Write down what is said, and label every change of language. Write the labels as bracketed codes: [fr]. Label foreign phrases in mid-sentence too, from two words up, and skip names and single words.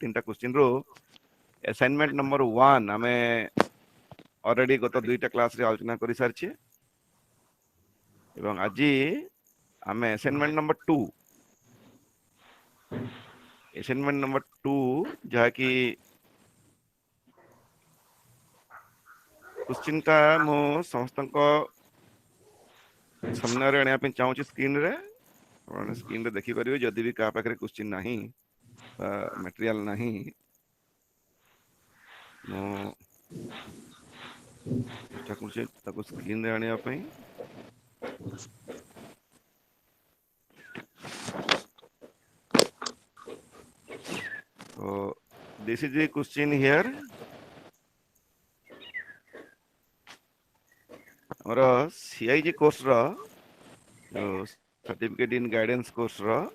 [or] 3ଟା କ୍ୱେଶ୍ଚିନ୍ରୁ [en] assignment number [or] 1 ଆମେ ଅଲରେଡି ଗତ 2ଟା କ୍ଲାସରେ ଆଲୋଚନା କରିସାରିଛେ ଏବଂ ଆଜି ଆମେ [en] assignment number [or] 2 ଯାହାକି କ୍ୱେଶ୍ଚିନ୍ଟା ମୁଁ ସମସ୍ତଙ୍କ ସାମ୍ନାରେ ଆଣିବା ପାଇଁ ଚାହୁଁଛି ସ୍କ୍ରିନରେ। ଆପଣ ସ୍କ୍ରିନରେ ଦେଖିପାରିବେ ଯଦି ବି କାହା ପାଖରେ କ୍ୱେଶ୍ଚିନ୍ ନାହିଁ ବା ମେଟେରିଆଲ ନାହିଁ, ମୁଁ ଚେଷ୍ଟା କରୁଛି ତାକୁ ସ୍କ୍ରିନରେ ଆଣିବା ପାଇଁ। [en] So this is the question here. [or] ଆମର CIG କୋର୍ସର [en] certificate in guidance [or] କୋର୍ସର